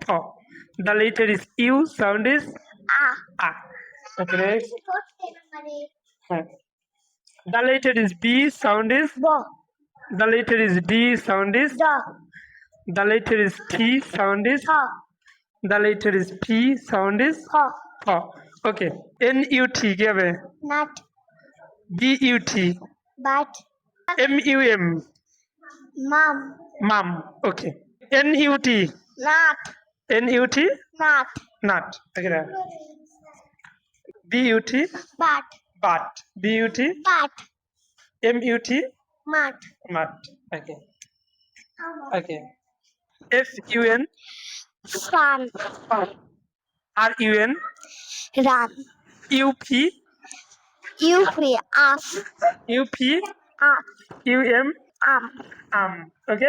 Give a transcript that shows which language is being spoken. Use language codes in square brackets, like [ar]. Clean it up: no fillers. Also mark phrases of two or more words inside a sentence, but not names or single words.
[en] the letter is U sound is a A Okay, next. The letter is B, sound is. Bo. The letter is D, sound is. Da. The letter is T, sound is. Ha. The letter is P, sound is. Ha. Oh, okay. N-U-T, give it. Nut. B-U-T. But. M-U-M. Mom. Mum. Okay. N-U-T. Nut. N-U-T. Nut. Nut. Okay. Now. B-U-T. But. But. B-U-T. But. M-U-T. Mud. Mut. Okay. Okay. F-U-N. Fun. R-U-N. Run. U-P. You free. Up. U-P. Up. U-M. Um. Okay.